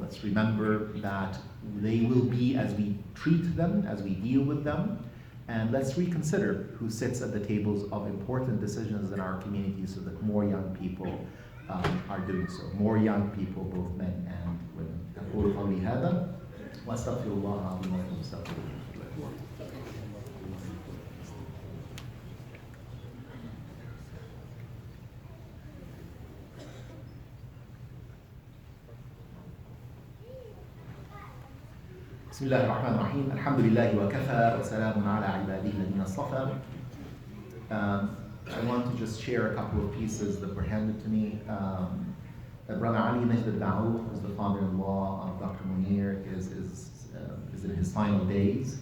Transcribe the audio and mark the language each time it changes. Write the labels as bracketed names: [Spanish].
[English] Let's remember that they will be as we treat them, as we deal with them. And let's reconsider who sits at the tables of important decisions in our community so that more young people are doing so. More young people, both men and women. [Arabic] أقول قولي هذا وأستغفر الله العظيم ولكم واستغفروه. بسم الله الرحمن الرحيم. الحمد لله وكفى وسلام على عباده الذين اصطفى. [English] I want to just share a couple of pieces that were handed to me. Brother Ali Najd al-Daoud, who's the father-in-law of Dr. Munir, is in his final days.